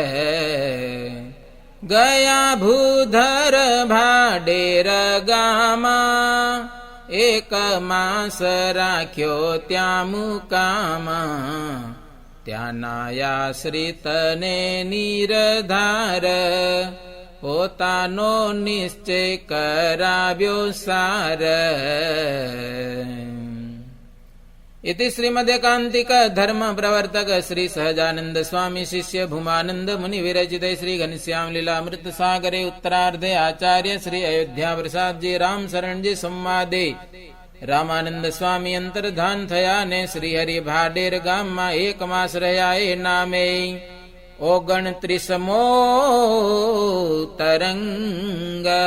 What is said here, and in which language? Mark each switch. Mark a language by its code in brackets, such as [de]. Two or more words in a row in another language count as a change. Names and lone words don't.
[gu] ગયા ભૂધર ભાડેર ગામા, એક માસ રાખ્યો ત્યાં મુકામા. ત્યાંના આશ્રિતને નિરધાર, પોતાનો નિશ્ચય કરાવ્યો સાર. [sa] इति श्रीमदेकांतिक धर्म प्रवर्तक श्री सहजानंद स्वामी शिष्य भूमानंद मुनि विरचित श्री घनश्याम लीलामृत सागरे उत्तरार्धे आचार्य श्री अयोध्या प्रसाद जी राम शरण जी संवादे रामानंद स्वामी [gu] અંતર્ધાન થયા ને શ્રીહરિ ભાડેર ગામ માં 1 માસ રહ્યા એ નામે 29મો તરંગ.